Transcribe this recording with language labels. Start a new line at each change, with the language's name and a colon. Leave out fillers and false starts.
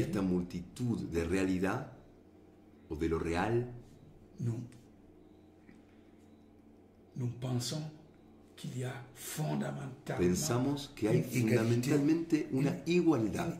Spanish: esta multitud de realidad o de lo real,
French: nous pensons qu'il y a fondamentalement
Spanish: pensamos que hay fundamentalmente una igualdad,